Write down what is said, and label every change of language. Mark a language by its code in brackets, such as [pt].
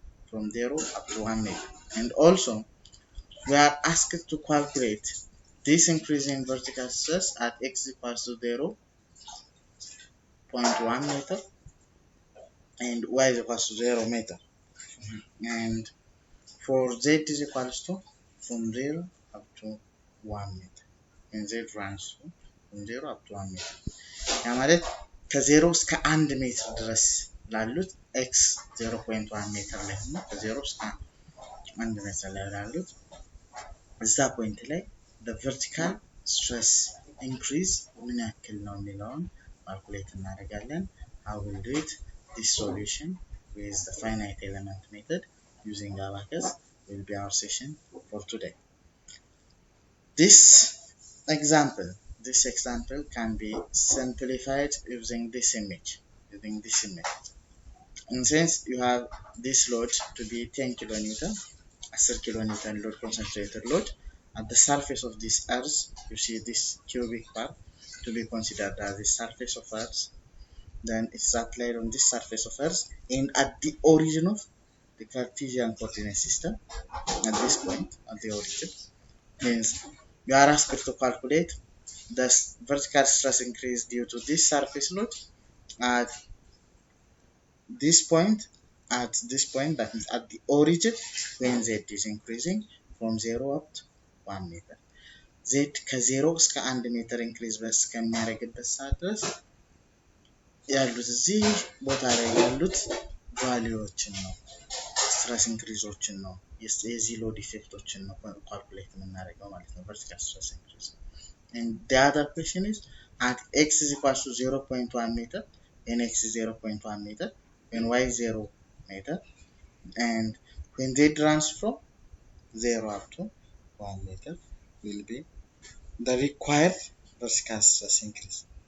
[en] From 0 up to 1 meter. And also, we are asked to calculate this increase in vertical stress at x equals to 0.1 meter and y is equals to 0 meter. And for z is equals to from 0 up to 1 meter. And z runs from 0 up to 1 meter. [am] ያ ማለት ከ0 እስከ 1 ሜትር ድረስ ላሉት x 0.1 ሜትር ላይ ነው። ከ0 እስከ 1 ሜትር ላይ ላሉት እዛ ፖይንት ላይ [en] the vertical stress increase [am] ምን ያክል ነው የሚለውን ካልኩሌት እናደርጋለን። [en] How will do it? This solution with the finite element method using Abaqus will be our session for today. This example can be simplified using this image. And since you have this load to be 10 kilonewton, 10 kilonewton load concentrated load at the surface of this earth, you see this cubic part to be considered as the surface of earth. Then it's applied on this surface of earth and at the origin of the Cartesian coordinate system at this point, at the origin, means you are asked to calculate the vertical stress increase due to this surface load at this point, that means at the origin when z is increasing from 0 up to 1 meter. [am] z ከ0 እስከ 1 ሜትር ኢንክሪዝ በስከሚያደርግበት ሰዓት ድረስ ያሉት እዚህ ቦታ ላይ ያሉት ቫልዩዎችን ነው ስትረስ ኢንክሪዞችን ነው የዚህ ሎድ ኢፌክቶችን ነው ካልኩሌት የምናደርገው ማለት ነው [en] vertical stress increase. And the other question is at x is equals to 0.1 meter and x is 0.1 meter and y is 0 meter, and when z runs from 0 up to 1 meter will be the required vertical stress increase.